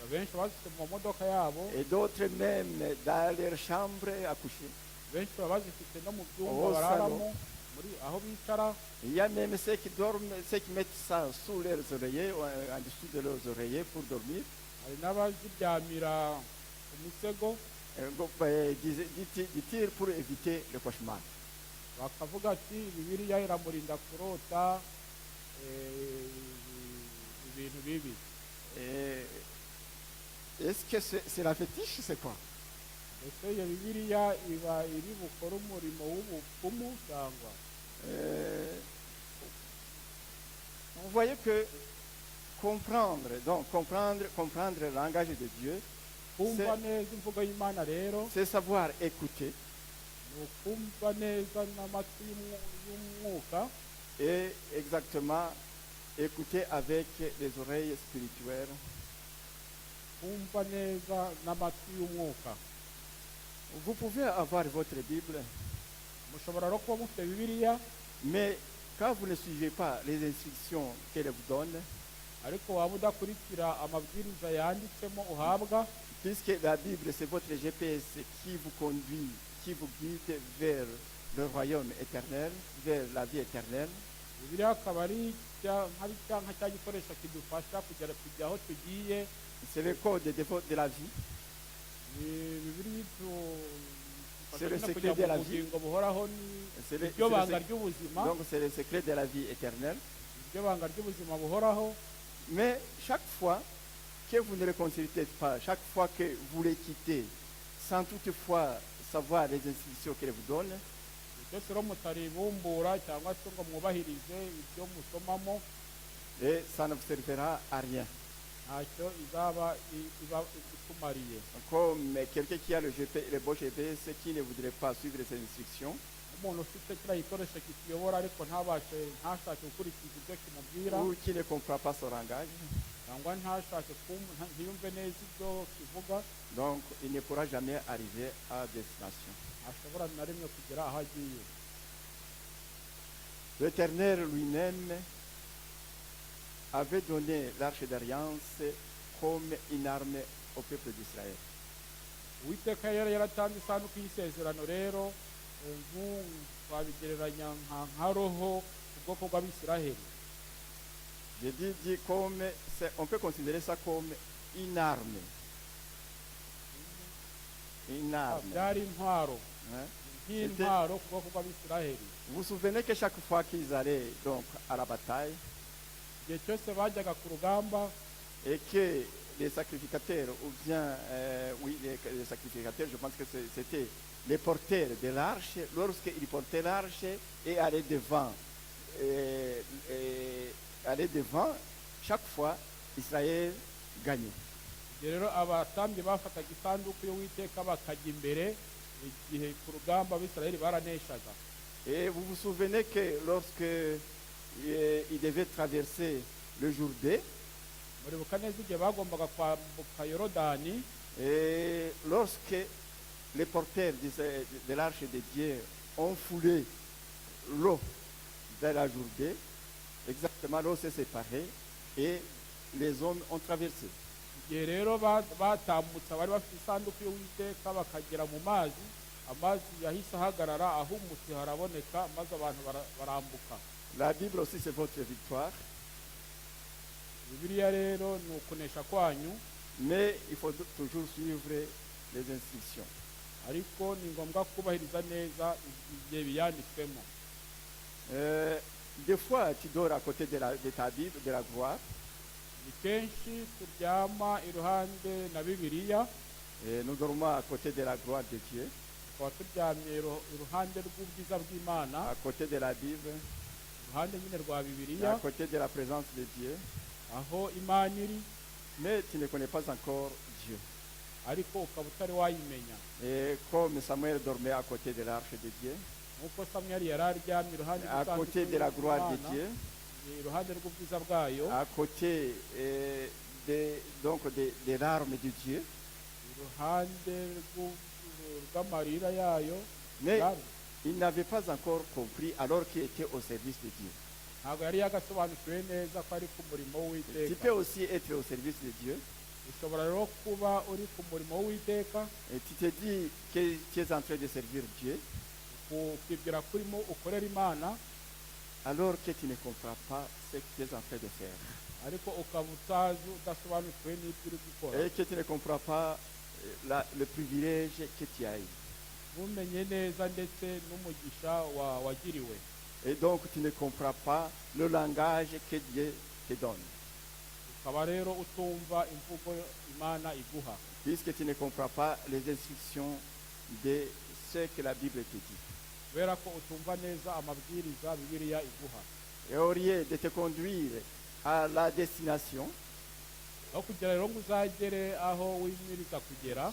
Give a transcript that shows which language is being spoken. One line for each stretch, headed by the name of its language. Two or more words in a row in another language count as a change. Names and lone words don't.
Kinyarwanda: benshi bazifite mu mamodoka yabo,
French: et d'autres même dans leur chambre à coucher.
Kinyarwanda: benshi baba bazifite no mu byumba Oh, bararamo, muri aho bicara.
French: Il y a même ceux qui dorment, ceux qui mettent ça sous leurs oreillers, ou en dessous de leurs oreillers pour dormir.
Kinyarwanda: Hari n'abaziryamira ku misego,
French: Dit-il pour éviter le cauchemar.
Kinyarwanda: bakavuga ati bibiliya iramurinda kurota ibintu bibi.
French: Et est-ce que c'est la fétiche, c'est quoi?
Kinyarwanda: Ese iyo bibiliya iba iri bukore umurimo w'ubupfumu cyangwa?
French: Vous voyez que comprendre le langage de Dieu,
Kinyarwanda: Kumva neza imvugo y'Imana rero
French: c'est savoir écouter
Kinyarwanda: ni ukumva neza n'amatwi y'umwuka,
French: et exactement écouter avec les oreilles spirituelles.
Kinyarwanda: kumva neza n'amatwi y'umwuka.
French: Vous pouvez avoir votre Bible,
Kinyarwanda: Mushobora no kuba mufite bibiliya,
French: mais quand vous ne suivez pas les instructions qu'elle vous donne,
Kinyarwanda: ariko waba udakurikira amabwiriza yanditsemo uhabwa,
French: puisque la Bible c'est votre GPS qui vous conduit, qui vous guide vers le royaume éternel, vers la vie éternelle,
Kinyarwanda: bibiliya akaba ari nka cya gikoresho kidufasha kujya aho tugiye.
French: c'est le code de la vie,
Kinyarwanda: Bibiliya
French: C'est le
Kinyarwanda: idufasha
French: secret
Kinyarwanda: kujya
French: de la
Kinyarwanda: mu
French: vie.
Kinyarwanda: bugingo buhoraho,
French: c'est le,
Kinyarwanda: niryo
French: c'est le
Kinyarwanda: banga
French: sec-
Kinyarwanda: ry'ubuzima,
French: donc c'est le secret de la vie éternelle.
Kinyarwanda: niryo banga ry'ubuzima buhoraho.
French: Mais chaque fois que vous ne le consultez pas, chaque fois que vous les quittez, sans toutefois savoir les instructions qu'elle vous donne,
Kinyarwanda: byose rero mutaribumbura cyangwa se ngo mwubahirize ibyo musomamo,
French: et ça ne vous servira à rien.
Kinyarwanda: ntacyo izaba ikumariye.
French: Comme quelqu'un qui a le beau GPS qui ne voudrait pas suivre ses instructions,
Kinyarwanda: Umuntu ufite kiriya gikoresho kituyobora ariko ntashake gukurikiza ibyo kimubwira,
French: ou qui ne comprend pas son langage,
Kinyarwanda: cyangwa ntiyumve neza ibyo kivuga,
French: donc il ne pourra jamais arriver à destination.
Kinyarwanda: ntashobora na rimwe kugera aho agiye.
French: L'Éternel lui-même avait donné l'arche d'alliance comme une arme au peuple d'Israël.
Kinyarwanda: Uwiteka yari yaratanze isanduku y'isezerano rero, twabigereranya nka roho ubwoko bw'Abisiraheli.
French: J'ai dit comme, on peut considérer ça comme une arme. Une arme.
Kinyarwanda: Byari intwaro, Hein? nk'intwaro ku bwoko bw'Abisiraheli.
French: Vous vous souvenez que chaque fois qu'ils allaient donc à la bataille
Kinyarwanda: Igihe cyose bajyaga ku rugamba,
French: et que les sacrificateurs, ou bien, oui, les sacrificateurs, je pense que c'était les porteurs de l'arche, lorsqu'ils portaient l'arche et allaient devant, chaque fois, Israël gagnait.
Kinyarwanda: igihe rero abatambyi bafataga isanduku y'Uwiteka bakajya imbere, igihe ku rugamba Abisiraheli baraneshaga.
French: Et vous vous souvenez que lorsque ils devaient traverser le Jourdain,
Kinyarwanda: Muribuka neza igihe bagombaga kwambuka Yorodani,
French: et lorsque les porteurs de l'arche de Dieu ont foulé l'eau de la Jourdain, exactement l'eau s'est séparée et les hommes ont traversé.
Kinyarwanda: igihe rero batambutse bari bafite isanduku y'Uwiteka bakagera mu mazi, amazi yahise ahagarara, ahumutse haraboneka, maze abantu barambuka.
French: La Bible aussi c'est votre victoire,
Kinyarwanda: Bibiliya rero ni ukunesha kwanyu,
French: mais il faut toujours suivre les instructions.
Kinyarwanda: ariko ni ngombwa kubahiriza neza igihe biyanditswemo.
French: Des fois tu dors à côté de ta Bible, de la gloire,
Kinyarwanda: Ni kenshi turyama iruhande na Bibiliya,
French: et nous dormons à côté de la gloire de Dieu,
Kinyarwanda: tukaba turyamye iruhande rw'ubwiza bw'Imana,
French: à côté de la Bible,
Kinyarwanda: iruhande nyine rwa
French: à
Kinyarwanda: Bibiliya,
French: côté de la présence de Dieu,
Kinyarwanda: aho Imana iri,
French: mais tu ne connais pas encore Dieu.
Kinyarwanda: ariko ukaba utari wayimenya.
French: Et comme Samuel dormait à côté de l'arche de Dieu,
Kinyarwanda: Nk'uko Samweli yari aryamye iruhande
French: à côté de la gloire de Dieu,
Kinyarwanda: iruhande rw'ubwiza bwayo,
French: à côté des larmes de Dieu,
Kinyarwanda: iruhande rw'amarira yayo,
French: mais il n'avait pas encore compris alors qu'il était au service de Dieu.
Kinyarwanda: ntabwo yari yagasobanukiwe neza ko ari ku murimo
French: Tu
Kinyarwanda: w'Uwiteka.
French: peux aussi être au service de Dieu
Kinyarwanda: ushobora rero kuba uri ku murimo w'uwiteka
French: et tu te dis que tu es en train de servir Dieu,
Kinyarwanda: ukibwira ko urimo ukorera imana
French: alors que tu ne comprends pas ce que tu es en train de faire.
Kinyarwanda: ariko ukaba utazi udasobanukiwe n'ibyo uri gukora
French: Et que tu ne comprends pas le privilège que tu as eu.
Kinyarwanda: ntumenye neza ndetse n'umugisha wagiriwe
French: Et donc tu ne comprends pas le langage que Dieu te donne.
Kinyarwanda: ukaba rero utumva imvugo imana iguha
French: Puisque tu ne comprends pas les instructions de ce que la Bible te dit.
Kinyarwanda: kubera ko utumva neza amabwiriza bibiliya iguha
French: Et au lieu de te conduire à la destination,
Kinyarwanda: aho kugira rero ngo uzagere aho wimiriza kugera